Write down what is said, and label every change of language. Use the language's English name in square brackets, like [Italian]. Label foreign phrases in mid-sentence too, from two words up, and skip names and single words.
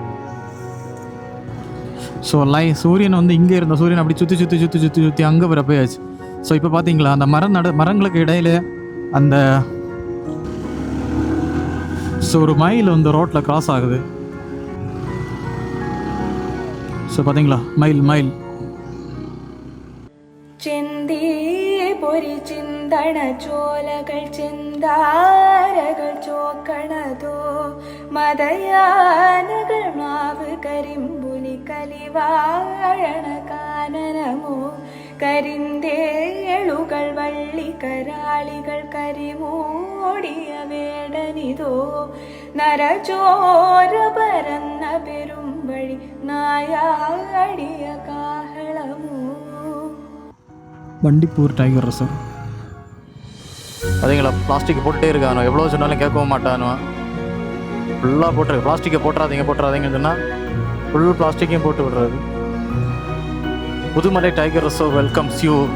[Tamil] ஸோ சூரியன் வந்து இங்கே இருந்த சூரியன் அப்படி சுற்றி சுற்றி சுற்றி சுற்றி சுற்றி அங்கே வர போயாச்சு. ஸோ இப்போ பார்த்தீங்களா அந்த மரங்களுக்கு இடையில அந்த ஸோ ஒரு மயில் வந்து ரோட்டில் கிராஸ் ஆகுது. ஸோ பார்த்தீங்களா மயில் [Malayalam] ചിന്തി പൊരി ചിന്തണ ചോലകൾ ചിന്താരകൾ ചോക്കണതോ മതയാനകൾ മാവ് കരിമ്പുലി കലിവാഴണ കാനനമോ കരിന്തേളുകൾ വള്ളിക്കരാളികൾ കരിമൂടിയ വേടനിതോ നരചോര പരന്ന പെരുമ്പഴി നായാടിയ കാഹളമോ. [Tamil] பண்டிப்பூர் டைகர் ரிசர்வ். பார்த்தீங்களா பிளாஸ்டிக் போட்டுட்டே இருக்கானோ, எவ்வளோ சொன்னாலும் கேட்கவும் மாட்டானோ. ஃபுல்லாக போட்டுருக்கு. பிளாஸ்டிக்கை போட்டுறாதீங்கன்னு சொன்னால் ஃபுல் பிளாஸ்டிக்கையும் போட்டு விடுறது. [English] Pudhumalai Tiger Reserve welcomes you.